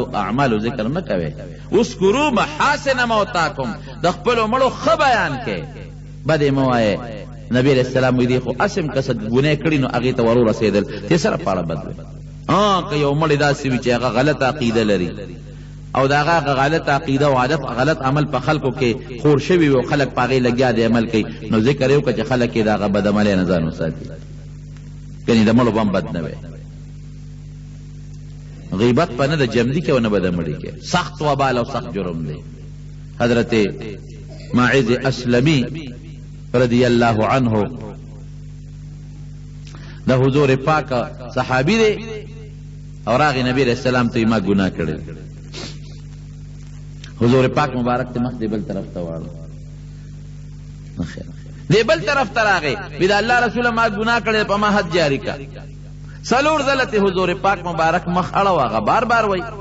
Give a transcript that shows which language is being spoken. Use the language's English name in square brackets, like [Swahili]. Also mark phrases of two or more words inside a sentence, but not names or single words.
[Pashto] اعمالو ذکر نه کوي [Arabic] اذکروا محاسن موتاکم [Pashto] د خپلو مړو ښه بیان کې بد یې مه وایې نبی [Arabic] علیہ السلام [Pashto] وی دی خو اسم کس ګناه کړي نو هغې ته ور ورسېدل دې سره پاړه بد وي که یو مړی داسې وي چې هغه غلط عقیده لري او د هغه غلط عقیده او عادت غلط عمل په خلکو کې خور شوي وي او خلک په هغې لګیا دی عمل کوي نو ذکر یې وکړه چې خلک یې د هغه بدعملۍ نه ځان وساتي یعنې د مړو به هم بد نه وی غیبت په نه د جمدي کې او نه به د مړي کې سخت وبال او سخت جرم دی حضرت ماعز اسلمی [Arabic] رضی اللہ عنہ [Pashto] دا حضور پاک صحابی دے او راغی نبی [Arabic] علیہ السلام [Pashto] ته ما ګناه کړی. حضور پاک مبارک ته مخ دی بل طرف ته واړو، دی بل طرف ته راغی، وی دا الله رسول ما ګناه کړی په ما حد جاری کا. څلور ځله ته حضور پاک مبارک مخ اړو، هغه بار بار وای.